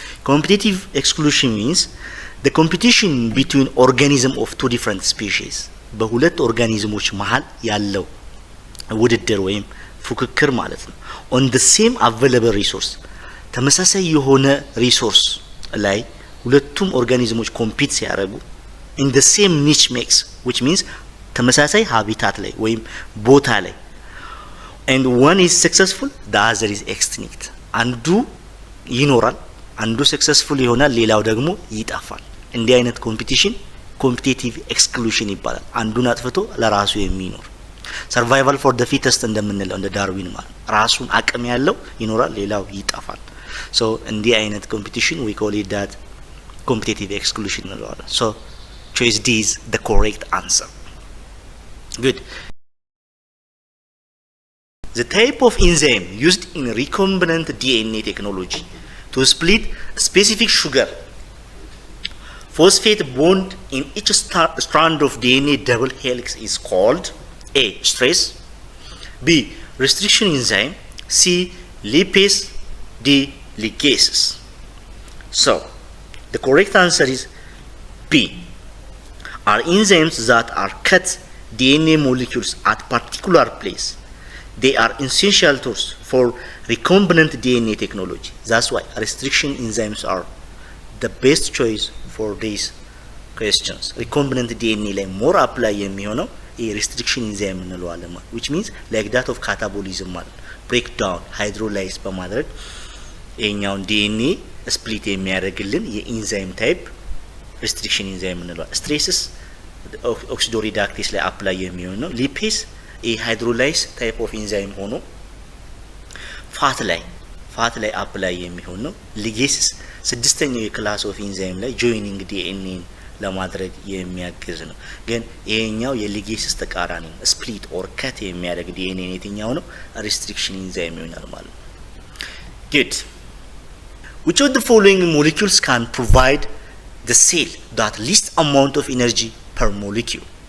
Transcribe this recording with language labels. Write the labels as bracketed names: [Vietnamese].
[English] competitive exclusion means the competition between organism of two different species [Amharic] በሁለት ኦርጋኒዝሞች መሃል ያለው ውድድር ወይም ፉክክር ማለት ነው [English] on the same available resource [Amharic] ተመሳሳይ የሆነ ሪሶርስ ላይ ሁለቱም ኦርጋኒዝሞች ኮምፒት ሲያደርጉ [English] in the same niche mix which means [Amharic] ተመሳሳይ ሃቢታት ላይ ወይም ቦታ ላይ [English] and one is successful, the other is extinct. [Amharic] አንዱ ይኖራል፣ አንዱ ሰክሰስፉል ይሆናል፣ ሌላው ደግሞ ይጠፋል። እንዲህ አይነት ኮምፒቲሽን ኮምፒቲቲቭ ኤክስክሉሽን ይባላል። አንዱን አጥፍቶ ለራሱ የሚኖር ሰርቫይቫል ፎር ዘ ፊተስት እንደምንለው እንደ ዳርዊን ማለት ራሱን አቅም ያለው ይኖራል፣ ሌላው ይጠፋል። ሶ እንዲህ አይነት ኮምፒቲሽን [English] we call it that competitive exclusion [Amharic] እንለዋለን። ሶ [English] choice D is the correct answer. Good. The type of enzyme used in recombinant DNA technology to split a specific sugar phosphate bond in each strand of DNA double helix is called A. Stress, B. Restriction enzyme, C. lipase, D. ligases. So, the correct answer is B. Are enzymes that are cut DNA molecules at particular place. They are essential tools for recombinant DNA technology. That's why restriction enzymes are the best choice for these questions. [Amharic] Recombinant DNA ላይ [English] more apply [Amharic] የሚሆነው restriction enzyme እንለዋለን ማለት [English] which means like that of catabolism [Amharic] ማለት breakdown hydrolyze በማድረግ ይሄኛውን DNA split የሚያደርግልን የኢንዛይም ታይፕ restriction enzyme እንለዋለን። stresses oxidoreductase ላይ apply የሚሆን ነው። lipase ሃይድሮላይዝ ታይፕ ኦፍ ኢንዛይም ሆኖ ፋት ላይ አፕላይ የሚሆን ነው። ሊጌስስ ስድስተኛው የክላስ ኦፍ ኢንዛይም ላይ ጆይኒንግ ዲኤንኤን ለማድረግ የሚያግዝ ነው። ግን ይሄኛው የሊጌስስ ተቃራኒ ነው። ስፕሊት ኦር ከት የሚያደርግ ዲኤንኤ የትኛው ነው? ሪስትሪክሽን ኢንዛይም ይሆናል ማለት ነው። good. [English] Which of the following molecules can provide the cell that least amount of energy per molecule?